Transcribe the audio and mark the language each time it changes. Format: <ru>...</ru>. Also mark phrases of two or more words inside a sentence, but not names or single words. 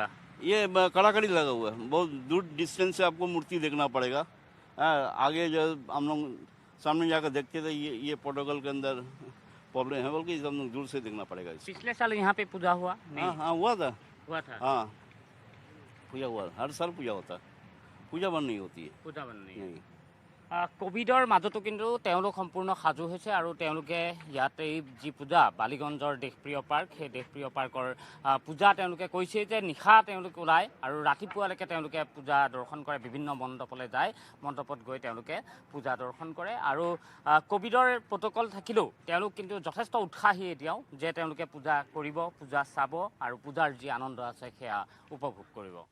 <hi>ये कड़ाकड़ी लगा हुआ है बहुत दूर डिस्टेंस से आपको मूर्ति देखना पड़ेगा आगे जो हम लोग सामने जाकर देखते थे ये प्रोटोकॉल के अंदर प्रॉब्लम है बल्कि हम लोग दूर से देखना पड़ेगा पिछले साल यहाँ पे पूजा हुआ नहीं हाँ हुआ था हाँ पूजा हुआ हर साल पूजा होता है पूजा बंद नहीं होती है पूजा बन नहीं नहीं</hi> <as>কোভিডৰ মাজতো কিন্তু তেওঁলোক সম্পূৰ্ণ সাজু হৈছে আৰু তেওঁলোকে ইয়াতে যি পূজা বালিগঞ্জৰ দেশপ্ৰিয় পাৰ্ক সেই দেশপ্ৰিয় পাৰ্কৰ পূজা তেওঁলোকে কৈছে যে নিশা তেওঁলোক ওলায় আৰু ৰাতিপুৱালৈকে তেওঁলোকে পূজা দৰ্শন কৰে বিভিন্ন মণ্ডপলৈ যায় মণ্ডপত গৈ তেওঁলোকে পূজা দৰ্শন কৰে আৰু কোভিডৰ প্ৰট'কল থাকিলেও তেওঁলোক কিন্তু যথেষ্ট উৎসাহী এতিয়াও যে তেওঁলোকে পূজা কৰিব পূজা চাব আৰু পূজাৰ যি আনন্দ আছে সেয়া উপভোগ কৰিব</as>